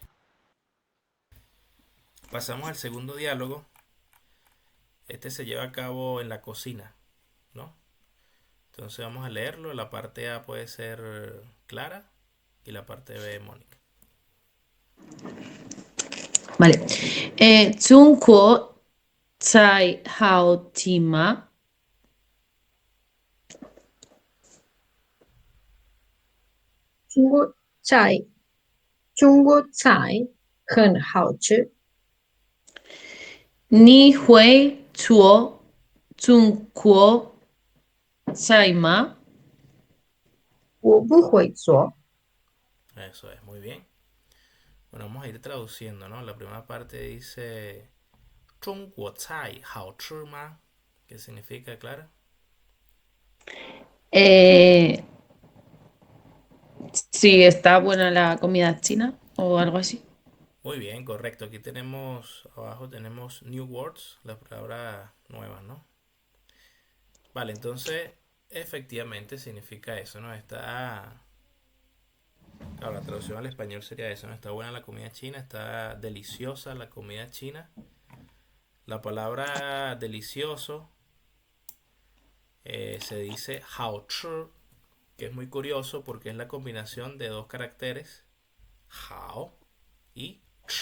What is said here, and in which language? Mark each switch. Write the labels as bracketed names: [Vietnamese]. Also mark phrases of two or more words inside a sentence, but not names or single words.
[Spanish] Pasamos al segundo diálogo. Este se lleva a cabo en la cocina, ¿no? Entonces vamos a leerlo. La parte A puede ser Clara y la parte B Mónica. Vale. [Chinese] 中国菜好吃吗？中国菜，中国菜很好吃。你会做中国菜吗？我不会做。 [Spanish] Eso es, muy bien. Bueno, vamos a ir traduciendo, ¿no? La primera parte dice [Chinese] 中国菜好吃吗? [Spanish] ¿Qué significa, Clara? Eh, si está buena la comida china o algo así. Muy bien, correcto. Aquí tenemos, abajo tenemos [English] new words, [Spanish] las palabras nuevas, ¿no? Vale, entonces efectivamente significa eso, ¿no? Claro, la traducción al español sería eso, ¿no? Está buena la comida china, está deliciosa la comida china. La palabra delicioso se dice [Chinese] hao chi, [Spanish] que es muy curioso porque es la combinación de dos caracteres, [Chinese] hao y chi.